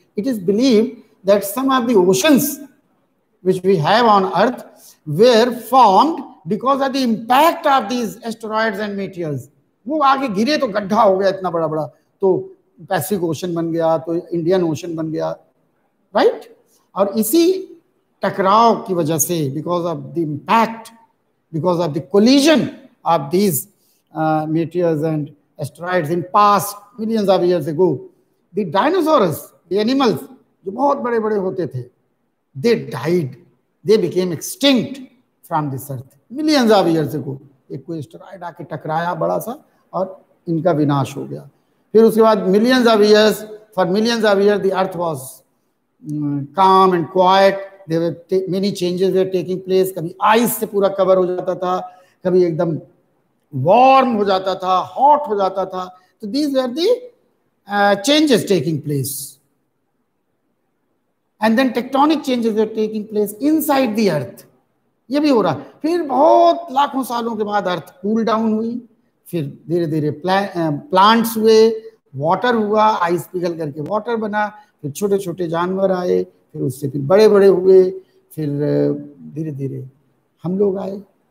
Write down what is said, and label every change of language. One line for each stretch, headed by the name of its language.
English: It is believe that some of the oceans which we have on earth were formed because of the impact of these asteroids and meteors.
Hindi: वो आगे गिरे तो गड्ढा हो गया इतना बड़ा बड़ा, तो पैसिफिक ओशन बन गया, तो इंडियन ओशन बन गया, राइट. और इसी टकराव की वजह से,
English: because of the impact, because of the collision of these meteors and asteroids in past millions of years ago, the dinosaurs, the animals
Hindi: जो बहुत बड़े बड़े होते थे,
English: they died, they became extinct from this earth millions of years ago.
Hindi: एक कोई asteroid आके टकराया बड़ा सा और इनका विनाश हो गया. फिर उसके बाद
English: millions of years, for millions of years the earth was calm and quiet. There were many changes were taking place.
Hindi: कभी आइस से पूरा कवर हो जाता था, कभी एकदम वार्म हो जाता था, हॉट हो जाता था.
English: तो these were the changes taking place. And then tectonic changes were taking place inside the earth.
Hindi: ये भी हो रहा. फिर बहुत लाखों सालों के बाद अर्थ कूल डाउन हुई, फिर धीरे धीरे प्लांट्स हुए, वाटर हुआ, आइस पिघल करके वाटर बना, फिर छोटे छोटे जानवर आए, फिर उससे फिर बड़े बड़े हुए, फिर धीरे धीरे हम लोग आए.